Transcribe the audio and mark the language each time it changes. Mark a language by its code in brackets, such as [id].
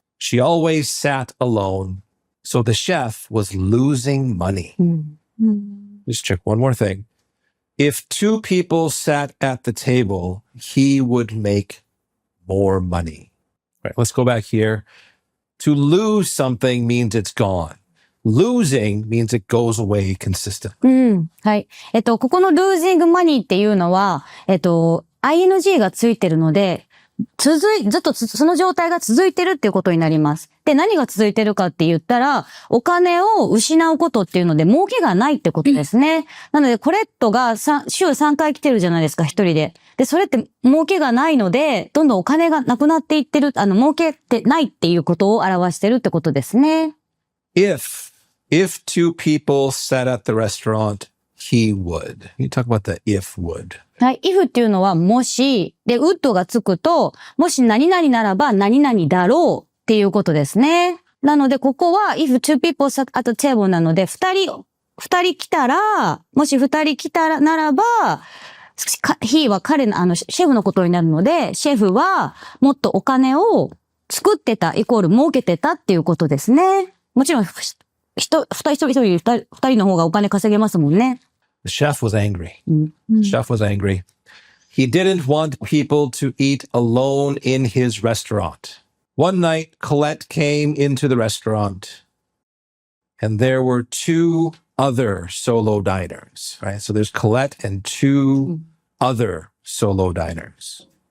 [en] She always sat alone. So the chef was losing money. Just check one more thing. If 2 people sat at the table, he would make more money. All right, let's go back here. To lose something means it's gone. Losing means it goes away consistently. [ja] はい。ここの losing money っていうのは、ing がついてるので、ずっとその状態が続いてるっていうことになります。で、何が続いてるかって言ったら、お金を失うことっていうので、儲けがないってことですね。なので、コレットが週3回来てるじゃないですか、一人で。で、それって儲けがないので、どんどんお金がなくなっていってる、儲けてないっていうことを表してるってことですね。 [en] If 2 people sat at the restaurant, he would. You talk about the if would. [ja] はい。 if っていうのはもし、で、would がつくと、もし何々ならば何々だろうっていうことですね。なので、ここは [en] if 2 people sat at the table [ja] なので、二人来たら、もし二人来たらならば、he は彼の、シェフのことになるので、シェフはもっとお金を作ってた、イコール儲けてたっていうことですね。もちろん、二人の方がお金稼げますもんね。 [en] The chef was angry. Chef was angry. He didn't want people to eat alone in his restaurant. One night, Colette came into the restaurant, and there were two other solo diners, right? So there's Colette and two other solo diners.